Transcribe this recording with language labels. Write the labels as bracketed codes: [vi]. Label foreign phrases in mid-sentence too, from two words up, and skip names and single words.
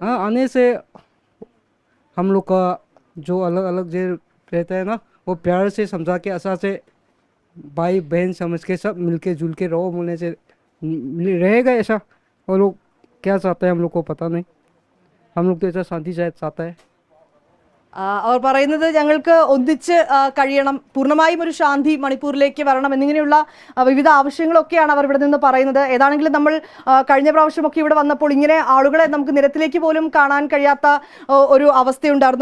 [hi] हाँ आने से हम लोग का जो अलग अलग जो रहता है ना, वो प्यार से समझा के अच्छा से भाई बहन समझ के सब मिलके जुल के रहो बोलने से रहेगा ऐसा। वो लोग क्या चाहते हैं हम लोग को पता नहीं, हम लोग तो ऐसा शांति चाहता है। [ml] അവർ പറയുന്നത് ഞങ്ങൾക്ക് ഒന്നിച്ച് കഴിയണം, പൂർണ്ണമായും ഒരു ശാന്തി മണിപ്പൂരിലേക്ക് വരണം എന്നിങ്ങനെയുള്ള വിവിധ ആവശ്യങ്ങളൊക്കെയാണ് അവർ ഇവിടെ നിന്ന് പറയുന്നത്. ഏതാണെങ്കിലും നമ്മൾ കഴിഞ്ഞ പ്രാവശ്യമൊക്കെ ഇവിടെ വന്നപ്പോൾ ഇങ്ങനെ ആളുകളെ നമുക്ക് നിരത്തിലേക്ക് പോലും കാണാൻ കഴിയാത്ത ഒരു അവസ്ഥയുണ്ടായിരുന്നു.